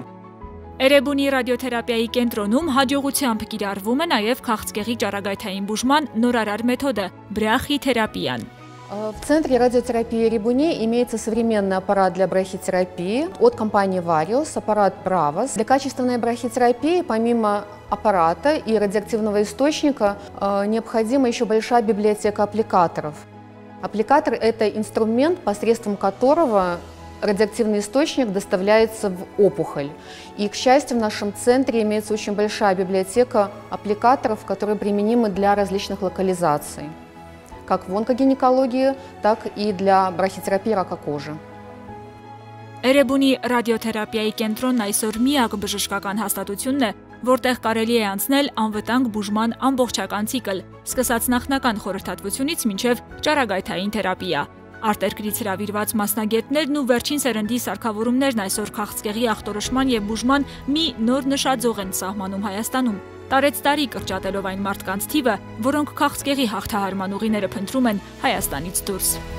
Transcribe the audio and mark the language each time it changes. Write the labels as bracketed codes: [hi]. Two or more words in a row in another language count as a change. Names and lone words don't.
[hy] Էրեբունի ռադիոթերապիայի կենտրոնում հաջողությամբ կիրառվում է նաև քաղցկեղի ճառագայթային բուժման նորարար մեթոդը՝ բրախիթերապիան։ [ru] В центре радиотерапии Эребуни имеется современный аппарат для брахитерапии от компании Varios, аппарат Bravos. Для качественной брахитерапии, помимо аппарата и радиоактивного источника, необходима еще большая библиотека аппликаторов. Аппликатор – это инструмент, посредством которого радиоактивный источник доставляется в опухоль. И, к счастью, в нашем центре имеется очень большая библиотека аппликаторов, которые применимы для различных локализаций, как в онкогинекологии, так и для брахитерапии рака кожи. [hy] Էրեբունի ռադիոթերապիայի կենտրոնն այսօր միակ բժշկական հաստատությունն է, որտեղ կարելի է անցնել անվտանգ բուժման ամբողջական ցիկլ, սկսած նախնական խորհրդատվությունից մինչև ճառագայթային թերապիա։ Արտերկրից հրավիրված մասնագետներն ու վերջին սերնդի սարքավորումներն այսօր քաղցկեղի ախտորոշման եւ բուժման մի նոր նշաձող են սահմանում Հայաստանում։ Տարեց տարի կրճատելով այն մարդկանց թիվը, որոնք քաղցկեղի հաղթահարման ուղիները փնտրում են Հայաստանից դուրս։